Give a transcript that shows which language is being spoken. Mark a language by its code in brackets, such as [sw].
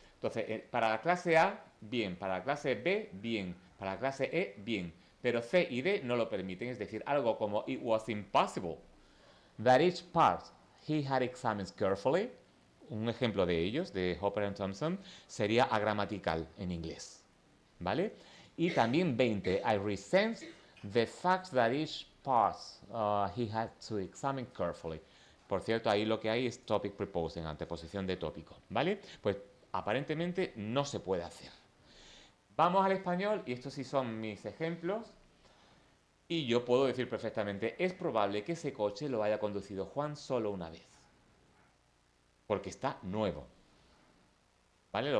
[es] Entonces, para la clase A, bien, para la clase B, bien, para la clase E, bien, pero C y D no lo permiten, es decir, algo como [en] it was impossible that each part he had examined carefully [es] un ejemplo de ellos, de Hopper and Thompson, sería agramatical en inglés, ¿vale? Y también [en] 20, I resent the fact that each part he had to examine carefully. [es] Por cierto, ahí lo que hay es topic preposing, anteposición de tópico, ¿vale? Pues aparentemente no se puede hacer. Vamos al español, y estos sí son mis ejemplos, y yo puedo decir perfectamente, es probable que ese coche lo haya conducido Juan solo una vez, porque está nuevo, ¿vale?